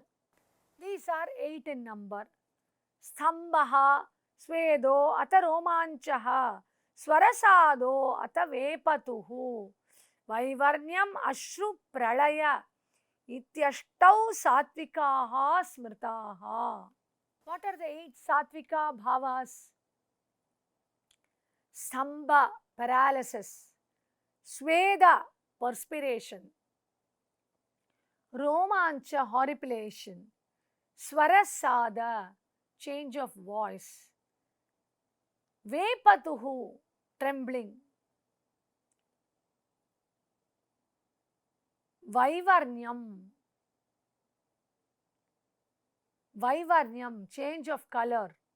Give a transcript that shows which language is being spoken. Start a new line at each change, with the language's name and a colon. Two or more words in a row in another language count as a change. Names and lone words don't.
English: These are 8 in number.
Sanskrit: Sthambaha, Svedo, Ata Romanchaha, Swarasado, Ata Vepatuhu, Vaivarnyam Ashru Pralaya, Ityashtau Satvikaha Smritaha.
English: What are the 8
Sanskrit: Satvika bhavas?
English: Stamba, paralysis. Sweda, perspiration. Romancha, horripilation. Swarasada, change of voice. Vepatuhu, trembling. Vaivarnyam, change of color.